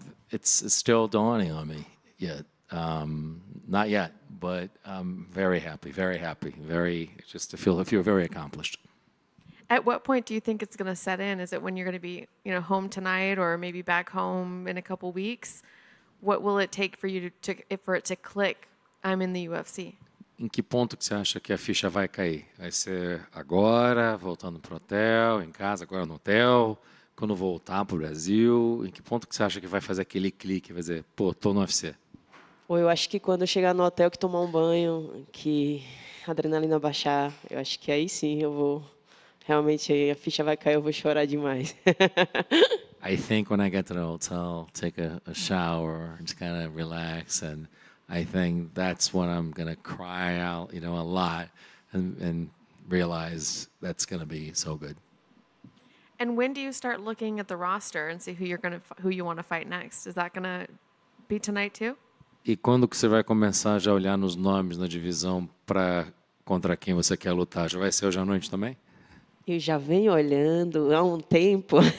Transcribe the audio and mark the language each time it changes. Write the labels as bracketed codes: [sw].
[en] It's still dawning on me yet. Not yet, but I'm very happy, just to feel very accomplished. At what point do you think it's going to set in? Is it when you're going to be, home tonight or maybe back home in a couple weeks? What will it take for you for it to click? I'm in the UFC. [pt] Em que ponto que você acha que a ficha vai cair? Vai ser agora, voltando pro hotel, em casa, agora no hotel, quando voltar pro Brasil? Em que ponto que você acha que vai fazer aquele clique, vai dizer, pô, tô no UFC? Eu acho que quando eu chegar no hotel, que tomar um banho, que a adrenalina baixar, eu acho que aí sim eu vou, realmente a ficha vai cair, eu vou chorar demais. [en] I think when I get to the hotel, take a shower, just kind of relax, and I think that's when I'm going to cry out, a lot and realize that's going to be so good. And when do you start looking at the roster and see who you want to fight next? Is that going to be tonight too? [pt] E quando que você vai começar já a olhar nos nomes na divisão para contra quem você quer lutar? Já vai ser hoje à noite também? Eu já venho olhando há um tempo.